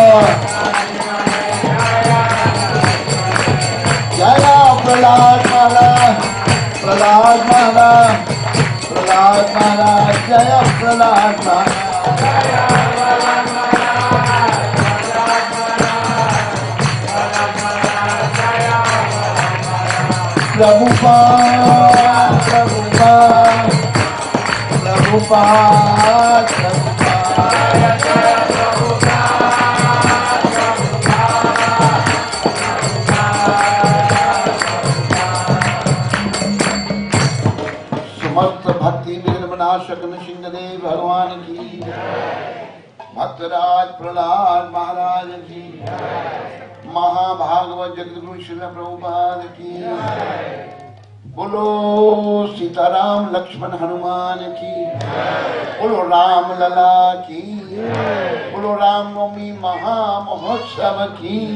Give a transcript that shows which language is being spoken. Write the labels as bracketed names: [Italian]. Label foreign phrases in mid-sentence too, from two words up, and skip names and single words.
[Hindi] Jaya Prahlad Maharaj Prahlad Maharaj Prahlad Maharaj Jaya Prahlad Maharaj Jaya Prahlad Prabhupada, Prabhupada, Prabhupada, समस्त भक्ति विघ्नविनाशक नृसिंहदेव भगवान की भक्तराज प्रहलाद महाराज की महाभागवत जगद्गुरु श्रील प्रभुपाद की बोलो सीताराम लक्ष्मण हनुमान की बोलो राम लला की बोलो रामनवमी महा महोत्सव की